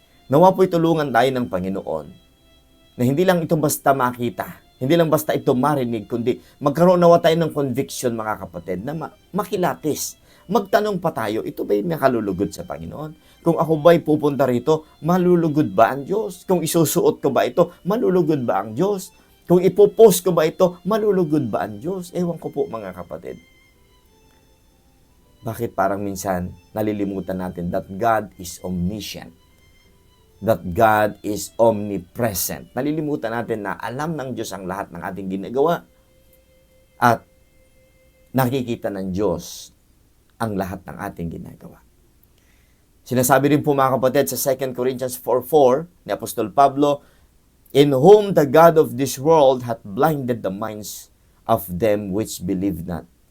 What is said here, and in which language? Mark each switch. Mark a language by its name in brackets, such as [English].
[Filipino] Nawa po'y tulungan tayo ng Panginoon na hindi lang ito basta makita, hindi lang basta ito marinig, kundi magkaroon nawa tayo ng conviction, mga kapatid, na makilatis. Magtanong pa tayo, ito ba'y nakalulugod sa Panginoon? Kung ako ba'y pupunta rito, malulugod ba ang Diyos? Kung isusuot ko ba ito, malulugod ba ang Diyos? Kung ipopost ko ba ito, malulugod ba ang Diyos? Ewan ko po, mga kapatid. Bakit parang minsan nalilimutan natin [English] that God is omniscient, that God is omnipresent. [Filipino] Nalilimutan natin na alam ng Diyos ang lahat ng ating ginagawa at nakikita ng Diyos ang lahat ng ating ginagawa. Sinasabi rin po mga kapatid sa 2 Corinthians 4:4 ni Apostol Pablo, [English] in whom the God of this world hath blinded the minds of them which believe not.